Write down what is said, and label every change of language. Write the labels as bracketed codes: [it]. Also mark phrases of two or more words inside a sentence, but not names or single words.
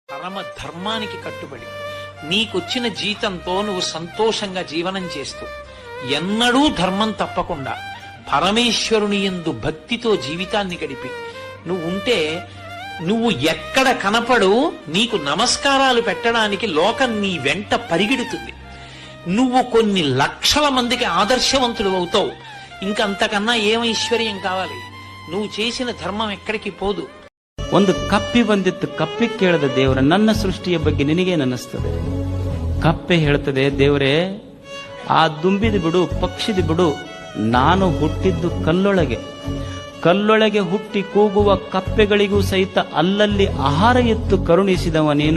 [te] పరమ ధర్మానికి కట్టుబడి నీకొచ్చిన జీతంతో నువ్వు సంతోషంగా జీవనం చేస్తూ ఎన్నడూ ధర్మం తప్పకుండా పరమేశ్వరుని యందు భక్తితో జీవితాన్ని గడిపి నువ్వు ఉంటే నువ్వు ఎక్కడ కనపడు నీకు నమస్కారాలు పెట్టడానికి లోకం నీ వెంట పరిగెడుతుంది. నువ్వు కొన్ని లక్షల మందికి ఆదర్శవంతుడు అవుతావు. ఇంకంతకన్నా ఏం ఐశ్వర్యం కావాలి? నువ్వు చేసిన ధర్మం ఎక్కడికి పోదు. [kn] ಒಂದು ಕಪ್ಪಿ ಬಂದಿತ್ತು. ಕಪ್ಪಿ ಕೇಳದ ದೇವರ, ನನ್ನ ಸೃಷ್ಟಿಯ ಬಗ್ಗೆ ನಿನಗೇನನ್ನಿಸ್ತದೆ? ಕಪ್ಪೆ ಹೇಳ್ತದೆ, ದೇವರೇ ಆ ದುಂಬಿದು ಬಿಡು, ಪಕ್ಷಿದು ಬಿಡು, ನಾನು ಹುಟ್ಟಿದ್ದು ಕಲ್ಲೊಳಗೆ ಹುಟ್ಟಿ ಕೂಗುವ ಕಪ್ಪೆಗಳಿಗೂ ಸಹಿತ ಅಲ್ಲಲ್ಲಿ ಆಹಾರ ಎತ್ತು ಕರುಣಿಸಿದವ ನೀನು.